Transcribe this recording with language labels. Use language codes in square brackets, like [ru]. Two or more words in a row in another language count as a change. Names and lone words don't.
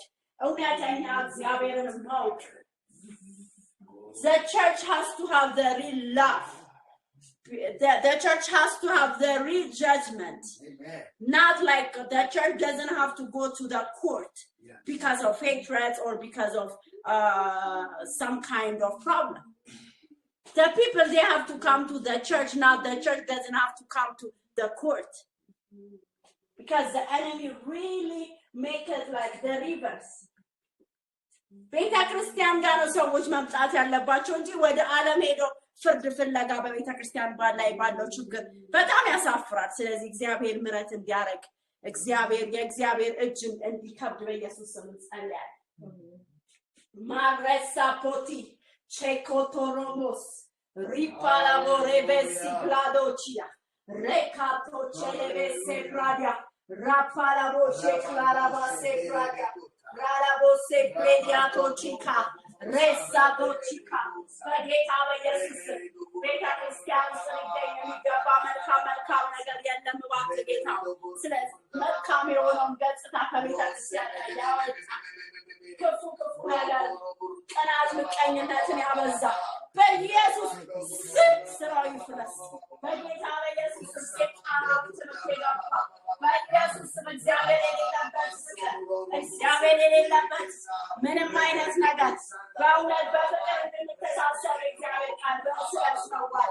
[am] እውነተኛ እግዚአብሔርን ማወቅ [en] The church has to have the real love. The church has to have the real judgment. Amen. Not like the church doesn't have to go to the court because of hatred or because of some kind of problem. The people, they have to come to the church, not the church doesn't have to come to the court. Because the enemy really make it like the reverse. [am] ቤተ ክርስቲያን ጋር ነው ሰዎች መምጣት ያለባቸው እንጂ ወደ ዓለም ሄዶ ፍርድ ፍለጋ በቤተ ክርስቲያን ላይ ባለው ችግር በጣም ያሳፍራል ስለዚህ እግዚአብሔር ምሕረት እንዲያረግ የእግዚአብሔር እጅ እንዲከብድ በኢየሱስ ስም ጸልያለሁ ማግረሳ ፖቲ ቼኮቶሮሞስ Ripala borebesi gladocia. Recato celebese pradia. Rapala boche clarabase pradia. Ralabose prediato chica. Resado chica. Spaghetti Jesus. ቤተ ክርስቲያን Sunday መልካም ነገር የለም እባክህ ጌታ ስለዚህ መልካም የሆነውን ገጽታ ከቤተ ክርስቲያን ላይ ያወጣ ክፉ ነገር ቀናት ምቀኝነትን ያበዛ በኢየሱስ ስም ስራው ይፍረስ በጌታ በኢየሱስ ስም ሴጣናት ትምህርት የገባ በኢየሱስ ስም እግዚአብሔር የሌለበት ምንም አይነት ነገር በእውነት በፍቅር እንድንተሳሰብ እግዚአብሔር ቃል በእርስ ነው